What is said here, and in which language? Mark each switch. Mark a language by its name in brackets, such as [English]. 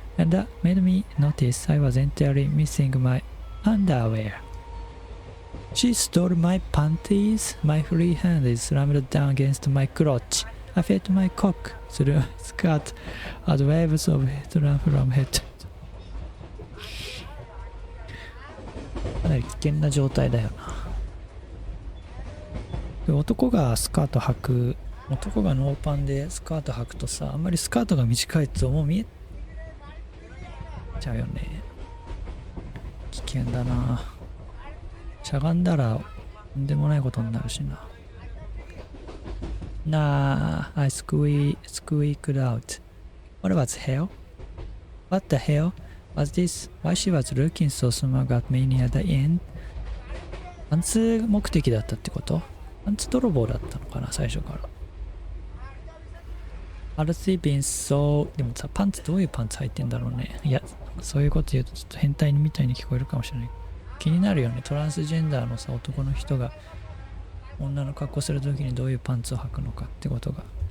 [English] and that made me notice I was entirely missing my underwear. She stole my panties. My free hand is slammed down against my crotch. I felt my cock through my skirt as waves of heat ran from head. [Japanese] かなり危険な状態だよな。で、男がスカート履く、男がノーパンでスカート履くとさ、あんまりスカートが短いともう見えちゃうよね。危険だな。しゃがんだらとんでもないことになるしな。 [English] Nah, I squeaked out. What was hell? What the hell was this? Why she was looking so smug at me near the end? [Japanese] パンツ目的だったってこと？パンツ泥棒だったのかな、最初から。 [English] Had she been so... [Japanese] でもさ、パンツどういうパンツ履いてんだろうね。いや、そういうこと言うとちょっと変態みたいに聞こえるかもしれない。気になるよね。トランスジェンダーのさ、男の人が女の格好するときにどういうパンツを履くのかってことが。